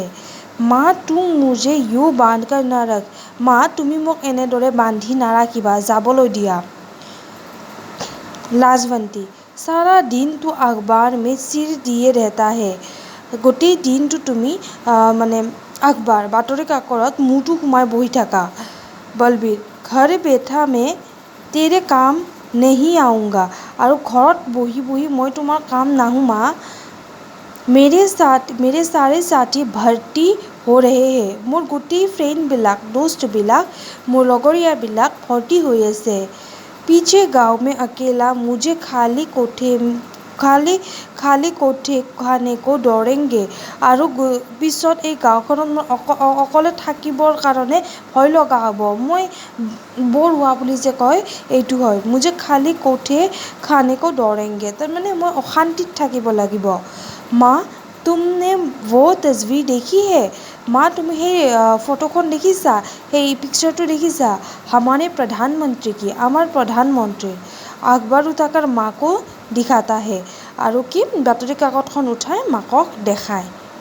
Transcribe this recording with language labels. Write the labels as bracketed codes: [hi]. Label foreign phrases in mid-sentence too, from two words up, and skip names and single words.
[hi] माँ तुम মুझे यूं बांध कर न रख, [as] মা তুমি মোক এনেদৰে বান্ধি নাৰাখিবা, যাবলৈ দিয়া। [hi] लाजवंती, सारा दिन तू अखबार में सिर दिए रहता है, [as] গোটেই দিনটো তুমি अखबार বাতৰি কাকতত মূৰটো সোমাই বহি থাকা। [hi] बलबीर, घर बैठा मैं तेरे काम नहीं आऊँगा, [as] আৰু ঘৰত বহি বহি মই তোমাৰ কাম নাহো মা। [hi] मेरे सारे साथी भर्ती हो रहे हैं, [as] মোৰ গোটেই ফ্ৰেণ্ডবিলাক দোস্তবিলাক মোৰ লগৰীয়াবিলাক ভৰ্তি হৈ আছে। [hi] पीछे गाँव में अकेला मुझे खाली कोठे खाने को डरेंगे, [as] আৰু পিছত এই গাঁওখনত মই অকলে থাকিবৰ কাৰণে ভয় লগা হ'ব। মই বৰ হোৱা বুলি যে কয় এইটো হয়। [hi] मुझे खाली कोठे खाने को डरेंगे, [as] তাৰমানে মই অশান্তিত থাকিব লাগিব। [hi] माँ तुमने वो तस्वीर देखी है, [as] মা তুমি সেই ফটোখন দেখিছা, সেই পিকচাৰটো দেখিছা? [hi] हमारे प्रधानमंत्री की, [as] আমাৰ প্ৰধানমন্ত্ৰী। [hi] अखबार उठाकर माँ को दिखाता है, [as] আৰু কি বাতৰি কাকতখন উঠাই মাকক দেখায়।